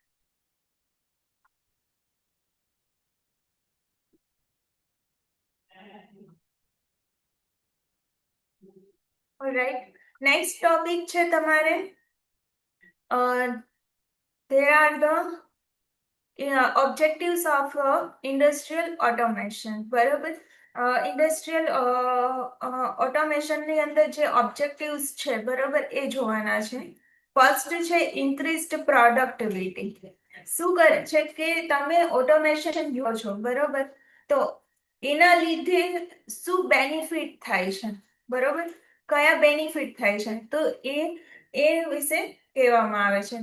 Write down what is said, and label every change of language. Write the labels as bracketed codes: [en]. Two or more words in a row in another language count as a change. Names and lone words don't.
[en] Alright. Next topic [gu] છે તમારે [en] there are the objectives of industrial automation. [gu] બરોબર? [en] industrial automationની [gu] અંદર જે ઓબ્જેક્ટિવ્સ છે બરોબર એ જોવાના છે. [en] ફર્સ્ટ છે increased productivity. [gu] શું કરે છે કે તમે ઓટોમેશન લો છો બરોબર, તો એના લીધે શું બેનિફિટ થાય છે બરોબર, કયા બેનિફિટ થાય છે તો એ વિશે કહેવામાં આવે છે.